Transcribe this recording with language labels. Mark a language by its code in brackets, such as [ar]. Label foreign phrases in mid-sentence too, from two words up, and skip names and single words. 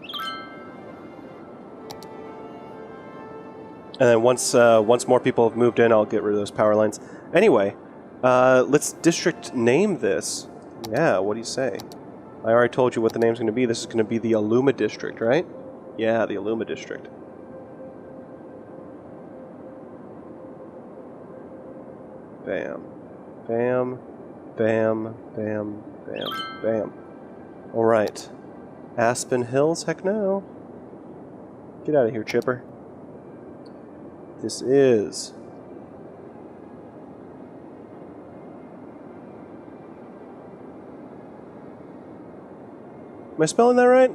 [en] And then once more people have moved in, I'll get rid of those power lines. Anyway, let's district name this. Yeah, what do you say? I already told you what the name's going to be. This is going to be the Illumidistrict, right? Yeah, the Illumidistrict. Bam. Bam. Bam. Bam. Bam. Bam. Alright. Aspen Hills? Heck no. Get out of here, Chipper. This is... Am I spelling that right?